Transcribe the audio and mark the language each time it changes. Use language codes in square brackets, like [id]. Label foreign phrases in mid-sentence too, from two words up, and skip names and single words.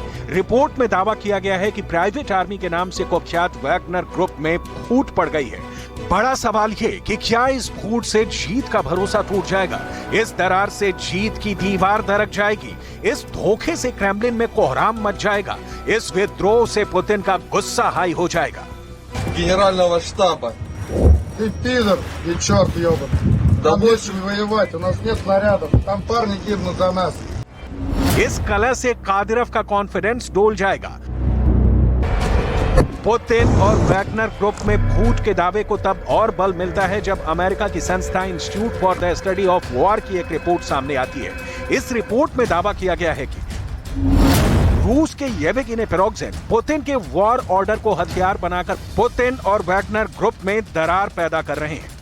[hi] रिपोर्ट में दावा किया गया है कि [en] private army [hi] के नाम से कुख्यात वैग्नर ग्रुप में फूट पड़ गई है। बड़ा सवाल ये कि क्या इस फूट से जीत का भरोसा टूट जाएगा? इस दरार से जीत की दीवार दरक जाएगी? इस धोखे से क्रेमलिन में कोहराम मच जाएगा? इस विद्रोह से पुतिन का गुस्सा हाई हो जाएगा? [ru] Генерального штаба. Ты пидор и черт ебаный. Там нечего воевать, у нас нет снарядов. Там парни гибнут за нас. [hi] इस कला से कादिरव का कॉन्फिडेंस डोल जाएगा। पुतिन और वैग्नर ग्रुप में फूट के दावे को तब और बल मिलता है जब अमेरिका की संस्था इंस्टीट्यूट फॉर द स्टडी ऑफ वॉर की एक रिपोर्ट सामने आती है। इस रिपोर्ट में दावा किया गया है कि रूस के येवगेनी प्रिगोजिन पुतिन के [en] war order [hi] को हथियार बनाकर पुतिन और वैग्नर ग्रुप में दरार पैदा कर रहे हैं।